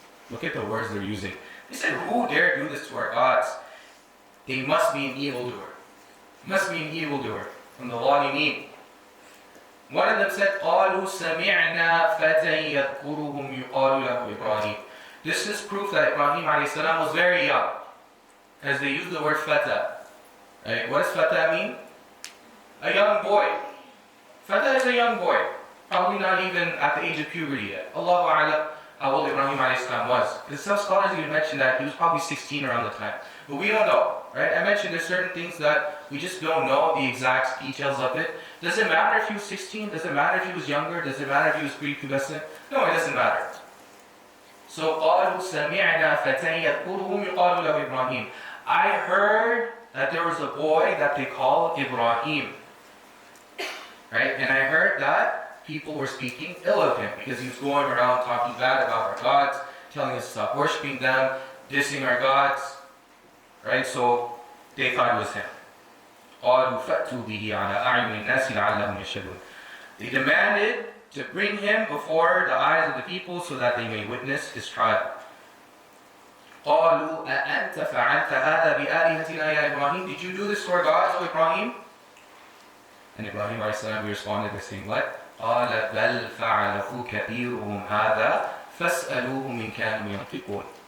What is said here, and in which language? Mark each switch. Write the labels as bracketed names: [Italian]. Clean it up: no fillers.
[English] Look at the words they're using. They said, who dare do this to our gods? They must be an evildoer. Must be an evildoer from the Zalimeen. One of them said, [Arabic] قالوا سمعنا فتى يذكرهم يقال له إبراهيم. [English] This is proof that Ibrahim alayhi salam was very young, as they use the word fata. Right? What does fata mean? A young boy. Fata is a young boy, probably not even at the age of puberty yet. Allahu a'lam how old Ibrahim alayhi salam was. Because some scholars even mention that he was probably 16 around the time. But we don't know, right? I mentioned there's certain things that we just don't know the exact details of it. Does it matter if he was 16? Does it matter if he was younger? Does it matter if he was prepubescent? No, it doesn't matter. [Arabic] So قالوا سمعنا فتى يذكرهم يقال له إبراهيم. [English] I heard that there was a boy that they called Ibrahim. Right? And I heard that people were speaking ill of him because he was going around talking bad about our gods, telling us to stop worshiping them, dissing our gods. Right? So they thought it was him. [Arabic] قالوا فأتوا به على أعين الناس لعلهم يشهدون. [English] They demanded to bring him before the eyes of the people so that they may witness his trial. [Arabic] قالوا أأنت فعلت هذا بآلهتنا يا إبراهيم? [English] Did you do this to our gods, O Ibrahim? And Ibrahim alayhi salam responded by saying what? [Arabic] قال بل فعله كبيرهم هذا فاسألوهم إن كانوا ينطقون.